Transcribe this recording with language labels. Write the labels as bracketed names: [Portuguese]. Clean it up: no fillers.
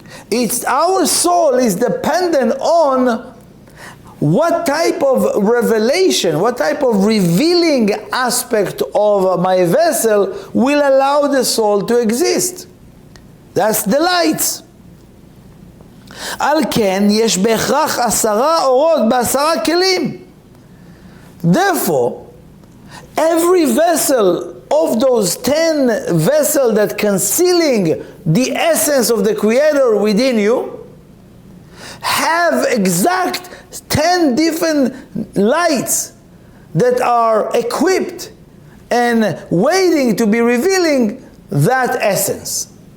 [English] It's our soul is dependent on what type of revelation, what type of revealing aspect of my vessel will allow the soul to exist. That's the lights. [Hebrew] על כן יש בהכרח 10 אורות ב10 כלים. [English] Therefore, every vessel of those 10 vessels that concealing the essence of the Creator within you have exact 10 different lights that are equipped and waiting to be revealing that essence.